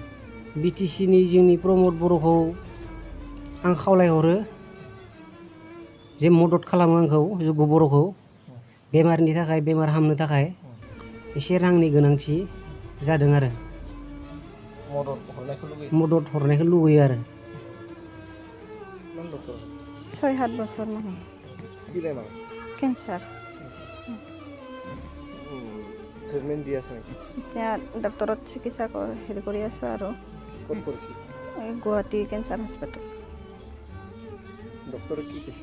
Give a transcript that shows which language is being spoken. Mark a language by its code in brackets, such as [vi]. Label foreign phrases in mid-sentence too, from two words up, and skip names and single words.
[brx] BTCनि जोंनि प्रमद बर'खौ आं खावलायहरो जे मदद खालामो आंखौ जुगु बर'खौ बेमारनि थाखाय बेमार हामनो थाखाय एसे रांनि गोनांथि जादों आरो मदद हरनायखौ लुबैयो आरो [as] 6-7 বছৰ মানে কি বেমাৰ কেঞ্চাৰ ট্ৰিটমেণ্ট দি আছে নেকি এতিয়া ডক্টৰত চিকিৎসা কৰি আছোঁ আৰু ক'ত কৰিছে গুৱাহাটী কেঞ্চাৰ হস্পিটেল ডক্টৰে কি কৈছে